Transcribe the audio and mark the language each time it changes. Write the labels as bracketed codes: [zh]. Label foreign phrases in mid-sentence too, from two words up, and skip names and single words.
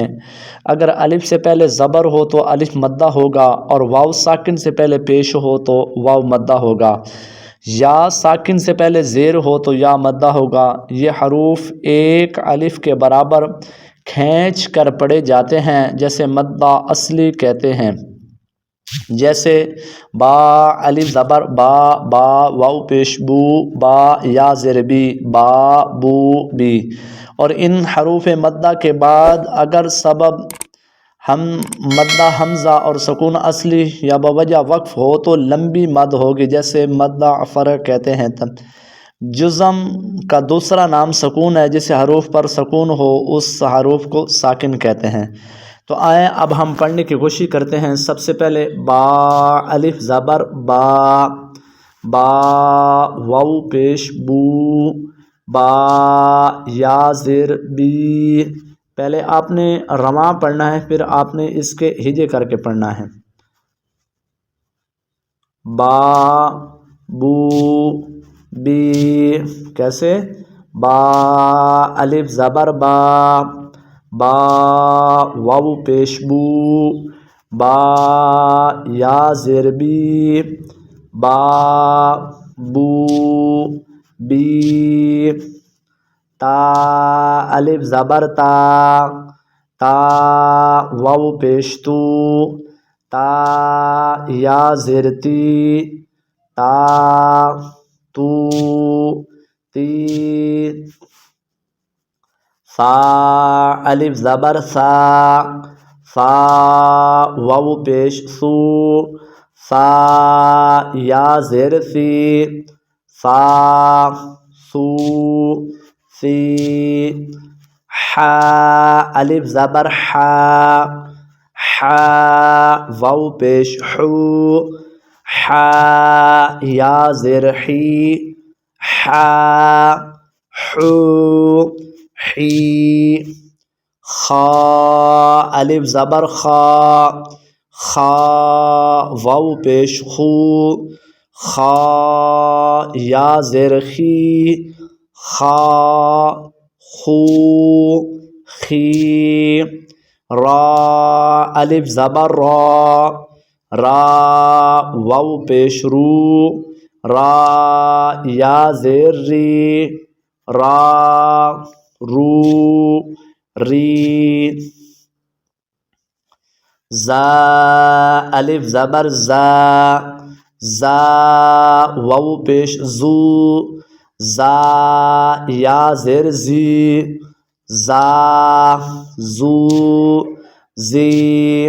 [ur] اگر الف سے پہلے زبر ہو تو الف مدہ ہوگا، اور واو ساکن سے پہلے پیش ہو تو واو مدہ ہوگا، یا ساکن سے پہلے زیر ہو تو یا مدہ ہوگا۔ یہ حروف ایک الف کے برابر کھینچ کر پڑھے جاتے ہیں، جیسے مدہ اصلی کہتے ہیں، جیسے با الف زبر با با، واو پیش بو با، یا زیر بی با بو بی۔ اور ان حروف مدہ کے بعد اگر سبب ہم مدہ حمزہ اور سکون اصلی یا بوجہ وقف ہو تو لمبی مد ہوگی، جیسے مدہ فرع کہتے ہیں۔ جزم کا دوسرا نام سکون ہے، جسے حروف پر سکون ہو اس حروف کو ساکن کہتے ہیں۔ تو آئیں اب ہم پڑھنے کی کوشش کرتے ہیں۔ سب سے پہلے با الف زبر با، با واو پیش بو با، یا زیر بی۔ پہلے آپ نے رواں پڑھنا ہے، پھر آپ نے اس کے ہجے کر کے پڑھنا ہے۔ با بو بی، کیسے؟ با الف زبر با، با واو پیش بو با، یا زیر بی با بو بی۔ تا الف زبر تا، تا واو پیش تو، تا یا زیر تی تا تو تی۔ سا الف زبر سا، سا واو پیش سو، سا یا زیر سی سا سو سی۔ حا الف زبر حا، حا واو پیش حو، حا یا زیر حی حا حو حی۔ خا الف زبر خا، خا واو پیش خو، خا یا زیر خی خا خو خی۔ را الف زبر را، را واو پیش رو، را یا زیر ری را رو ری۔ زا الف زبر زا، زا واو پیش زو، زا یا زیر زی زا زو زی۔